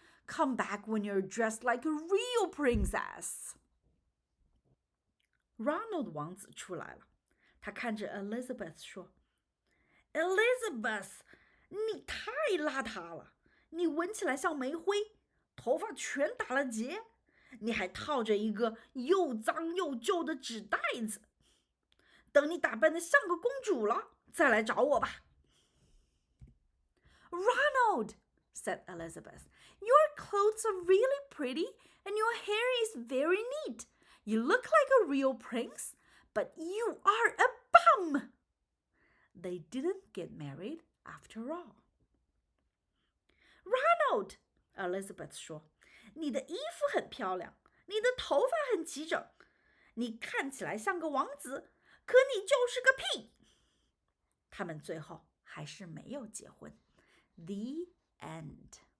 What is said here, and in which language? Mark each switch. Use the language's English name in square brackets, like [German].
[English] Come back when you're dressed like a real princess. [Chinese] Ronald 王子出来了，他看着 Elizabeth 说 Elizabeth, 你太邋遢了，你闻起来像煤灰，头发全打了结，你还套着一个又脏又旧的纸袋子。等你打扮得像个公主了，再来找我吧。 [English] Ronald, said Elizabeth, your clothes are really pretty and your hair is very neat. You look like a real prince, but you are a bum. They didn't get married after all. [Chinese] Ronald, Elizabeth 说，你的衣服很漂亮，你的头发很齐整，你看起来像个王子，可你就是个屁。他们最后还是没有结婚。 [English] The end.